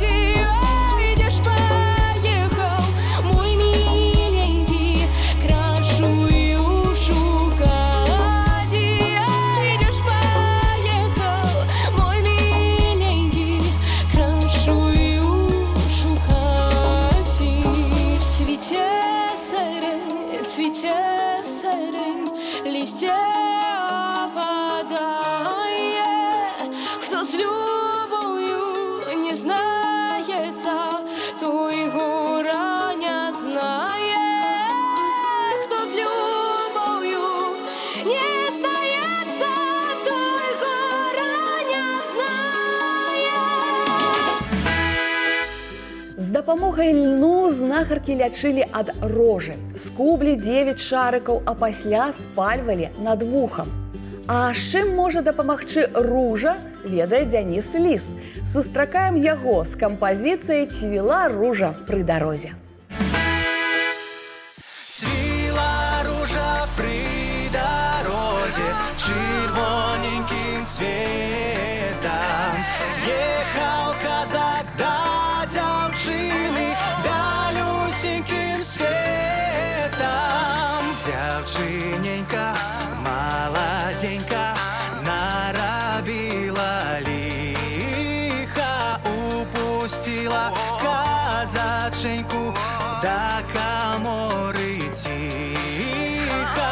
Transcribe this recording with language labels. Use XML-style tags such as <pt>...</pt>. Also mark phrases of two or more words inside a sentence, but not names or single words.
<ru>Идешь, поехал, мой миленький, крашую шукать. Идешь, поехал, мой миленький, крашую шукать.</ru> <uk>Цвіте сирень, листья опадає. Хто з любов'ю не знається, той гора не знає. Хто з любов'ю не знається, той гора не знає.</uk> <be>З дапамогай льну знахаркі лячылі ад рожы. Скублі 9 шарыкаў, а пасля спальвалі над вухам. А з чым можа дапамагчы ружа, ведае Дзяніс Ліс. Сустракаем яго з кампазіцыяй «Цвіла ружа пры дарозе».</be> <uk>Цвіла ружа при дорозі червоненьким цветом.</uk> <be>Ехал казак до дзяўчыны бялюсеньким светом.</be> <uk>Дзяўчыненька молоденька наробила лиха, упустила казаченьку до каморы тихо.</uk>